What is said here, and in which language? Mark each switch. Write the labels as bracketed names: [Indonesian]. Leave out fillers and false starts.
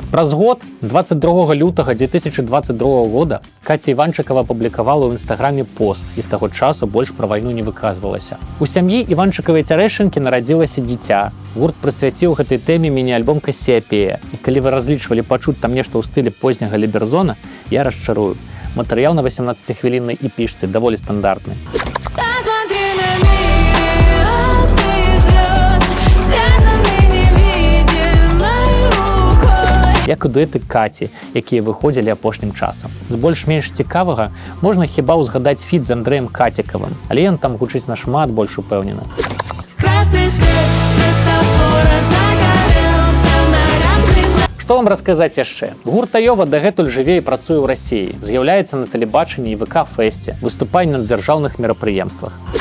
[Belarusian] Праз год, 22 лютага 2022 года, Каця Іванчыкава апублікавала ў інстаграме пост, і з таго часу больш пра вайну не выказвалася. У сям'і Іванчыкавай Цярэшчынкі нарадзілася дзіця. Гурт прысвяціў гэтай тэме міні-альбом «Кассіяпея». І калі вы разлічвалі пачуць там нешта ў стылі позняга Ліберзона, я расчарую. Матэрыял на 18-хвіліннай эпішцы даволі стандартны. [Russian] Посмотри на мир, ты звезд, связаны невидимой рукой. [Belarusian] як і дуэты Каці, якія выходзілі апошнім часам. З больш-менш цікавага можна хіба ўзгадаць фіт з Андрэем Кацікавым, але ён там гучыць нашмат больш упэўнена. [Russian] Красный свет светофора загорелся нарядный. [Belarusian] Што вам расказаць яшчэ? Гурт Айова дагэтуль жыве і працуе ў Расіі, з'яўляецца на тэлебачанні і ВК-фэсце, выступае на дзяржаўных мерапрыемствах.